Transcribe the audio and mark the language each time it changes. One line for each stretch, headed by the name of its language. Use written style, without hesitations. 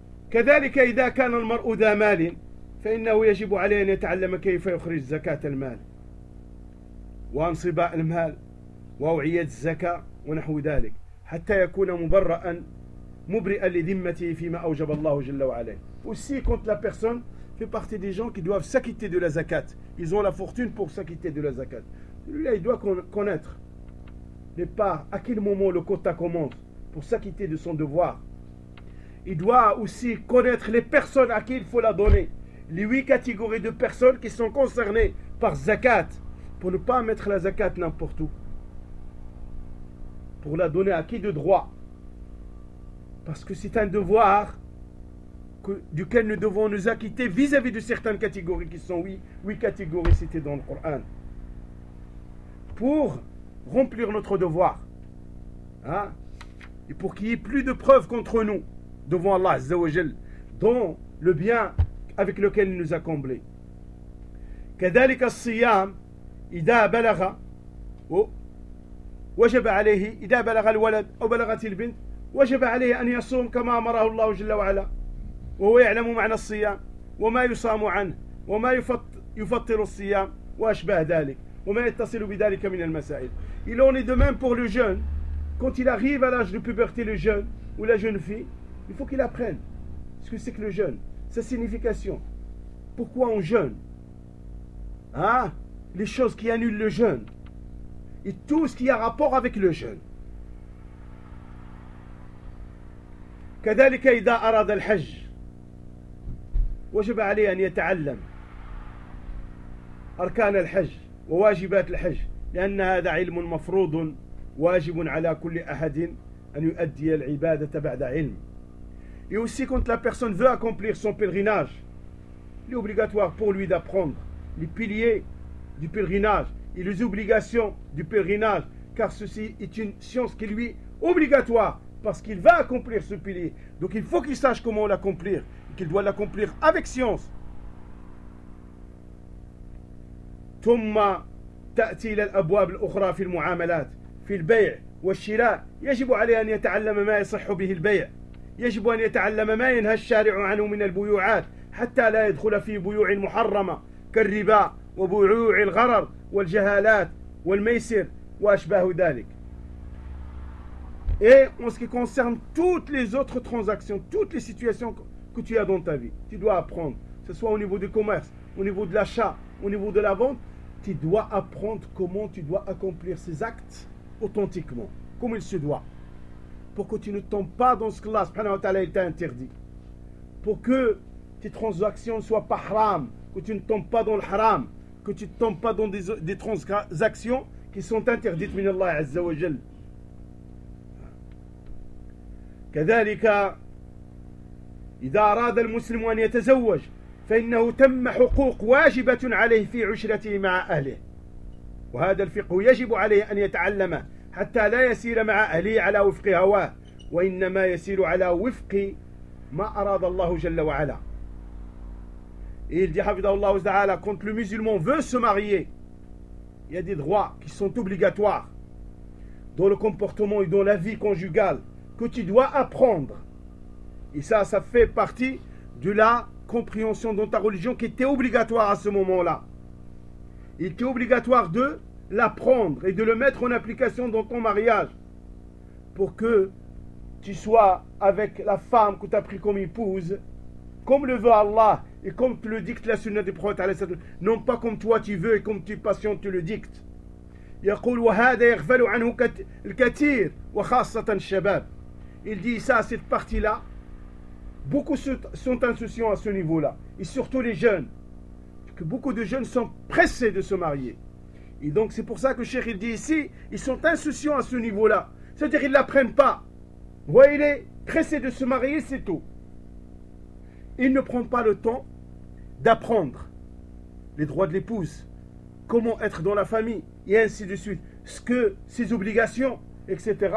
Arabic: كذلك إذا كان المرء ذا مال فإنه يجب عليه أن يتعلم كيف يخرج زكاة المال وأنصباء المال وأوعية الزكاة ونحو ذلك حتى يكون مبرئا مبرئا لذمته فيما أوجب الله جل وعلا.
French: Aussi quand la personne fait partie des gens qui doivent s'acquitter de la zakat, ils ont la fortune pour s'acquitter de la zakat. Celui-là, il doit connaître les parts, à quel moment le quota commence pour s'acquitter de son devoir. Il doit aussi connaître les personnes à qui il faut la donner. Les 8 catégories de personnes qui sont concernées par zakat. Pour ne pas mettre la zakat n'importe où. Pour la donner à qui de droit. Parce que c'est un devoir duquel nous devons nous acquitter vis-à-vis de certaines catégories qui sont 8 catégories citées dans le Coran. Pour remplir notre devoir. Hein? Et pour qu'il n'y ait plus de preuves contre nous. Devant Allah Azza wa Jal, dont le bien avec lequel il nous a comblé.
Arabic: كذلك الصيام إذا بلغ وجب عليه إذا بلغ الولد أو بلغت البنت وجب عليه أن يصوم كما أمره الله جل وعلا وهو يعلم معنى الصيام وما يصام عنه وما يفطر الصيام وأشبه ذلك وما يتصل بذلك من المسائل.
French: Il en est de même pour le jeune. Quand il arrive à l'âge de puberté, le jeune ou la jeune fille, il faut qu'il apprenne ce que c'est que le jeûne, sa signification. Pourquoi on jeûne, hein? Les choses qui annulent le jeûne. Et tout ce qui a rapport avec le jeûne.
Arabic: كذلك إذا أراد الحج وجب عليه أن يتعلم أركان الحج وواجبات الحج لأن هذا علم مفروض واجب على كل أحد أن يؤدي العبادة بعد علم.
French: Et aussi quand la personne veut accomplir son pèlerinage, il est obligatoire pour lui d'apprendre les piliers du pèlerinage et les obligations du pèlerinage, car ceci est une science qui lui est obligatoire, parce qu'il va accomplir ce pilier. Donc il faut qu'il sache comment l'accomplir, et qu'il doit l'accomplir avec science.
Arabic: ثم تأتي إلى الأبواب الأخرى في المعاملات في البيع والشراء يجب عليه أن يتعلم ما يصح به البيع. يجب أن يتعلم ما ينهى الشارع عنه من البيوعات حتى لا يدخل في بيوع محرمة كالربا وبيوع الغرر والجهالات والميسر وأشباه ذلك.
French: Et en ce qui concerne toutes les autres transactions, toutes les situations que tu as dans ta vie, tu dois apprendre, que ce soit au niveau du commerce, au niveau de l'achat, au niveau de la vente, tu dois apprendre comment tu dois accomplir ces actes authentiquement, comme il se doit. Pour que tu ne tombes pas dans ce que Allah subhanahu wa ta'ala t'a interdit. Pour que tes transactions ne soient pas haram, que tu ne tombes pas dans le haram, que tu ne tombes pas dans des transactions qui sont interdites min Allah azza wa jal.
Arabic: كذلك إذا أراد المسلم أن يتزوج فإنه تم حقوق واجبة عليه في عشرته مع أهله. وهذا الفقه يجب عليه أن يتعلمه حتى لا يسير مع أهلي على وفق هواه وإنما يسير على وفق ما أراد الله جل وعلا.
French: Il dit
Arabic: حفظه الله تعالى,
French: quand le musulman veut se marier, il y a des droits qui sont obligatoires. dans le comportement et dans la vie conjugale que tu dois apprendre. Et ça, ça fait partie de la compréhension dans ta religion qui était obligatoire à ce moment-là. Il était obligatoire de l'apprendre et de le mettre en application dans ton mariage pour que tu sois avec la femme que tu as pris comme épouse, comme le veut Allah et comme te le dicte la sunna du prophète, non pas comme toi tu veux et comme tu patientes, tu le dictes.
Arabic: يقول وهذا يغفل عنه الكثير وخاصة الشباب.
French: Il dit ça, cette partie-là, beaucoup sont insouciants à ce niveau-là, et surtout les jeunes, que beaucoup de jeunes sont pressés de se marier. Et donc c'est pour ça que Cheikh il dit ici, ils sont insouciants à ce niveau-là, c'est-à-dire ils l'apprennent pas. Vous voyez, il est pressé de se marier, c'est tout. Il ne prend pas le temps d'apprendre les droits de l'épouse, comment être dans la famille, et ainsi de suite, ce que ses obligations, etc.